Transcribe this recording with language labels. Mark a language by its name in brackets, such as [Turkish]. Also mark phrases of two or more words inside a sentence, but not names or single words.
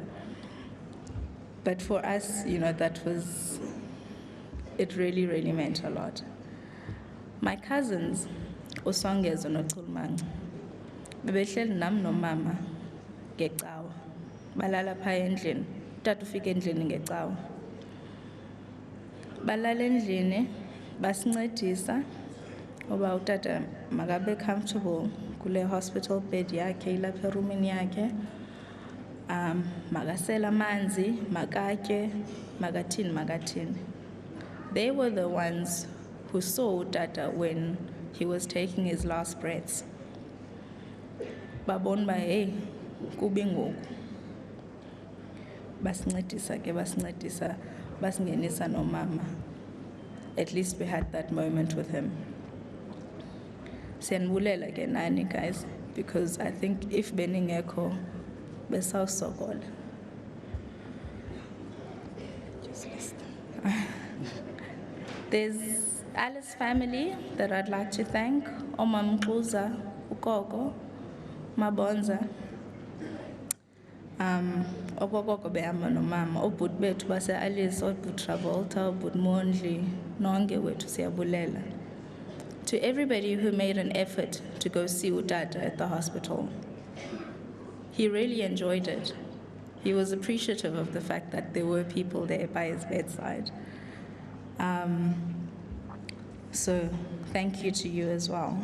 [English] But for us, you know, it really meant a lot. My cousins, [Xhosa] uSongezo noChulumanci, bebehleli nam nomama ngecawa. Balala phaya endlini, utata ufika endlini ngecawa. Balala endlini, basincedisa uba utata makabe comfortable kule [English] hospital bed [Xhosa] yakhe ilapha erumini yakhe. Makasela amanzi, makatye, makathini. [English] They were the ones who saw Tata when he was taking his last breaths. [Xhosa] Babona ba hey kubi ngoku. Basincedisa, basingenisa nomama. [English] At least we had that moment with him. [Xhosa] Siyanbulela ke nani guys, [English] because I think if [Xhosa] beningekho besawusokola. [English] There's Alice's family that I'd like to thank. [Xhosa] Omam Mkluza, Ukoko, Mabonza. Okokoko behamba nomama, obhuti bethu base Alice, obhuti Travolta, obhuti Mondli, nonke wethu siyabulela. [English] To everybody who made an effort to go see Utata at the hospital. He really enjoyed it. He was appreciative of the fact that there were people there by his bedside. So thank you to you as well.